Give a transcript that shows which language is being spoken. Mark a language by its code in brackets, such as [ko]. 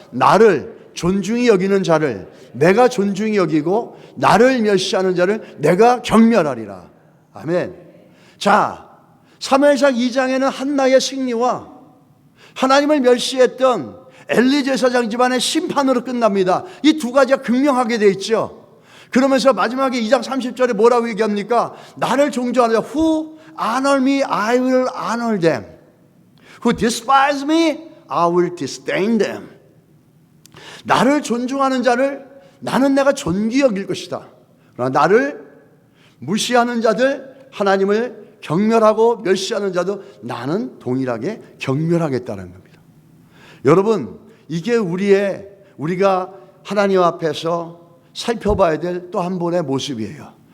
[ko] 나를 존중히 여기는 자를 내가 존중히 여기고 나를 멸시하는 자를 내가 경멸하리라. 아멘. 자, 사무엘상 2장에는 한나의 승리와 하나님을 멸시했던 엘리 제사장 집안의 심판으로 끝납니다. 이 두 가지가 극명하게 되어 있죠. 그러면서 마지막에 2장 30절에 뭐라고 얘기합니까? 나를 존중하는 자, [en] who honor me, I will honor them. Who despise me, I will disdain them. [ko] 나를 존중하는 자를 나는 내가 존귀 여길 것이다. 그러나 나를 무시하는 자들, 하나님을 경멸하고 멸시하는 자도 나는 동일하게 경멸하겠다는 겁니다. 여러분, 이게 우리가 하나님 앞에서 살펴봐야 될 또 한 번의 모습이에요.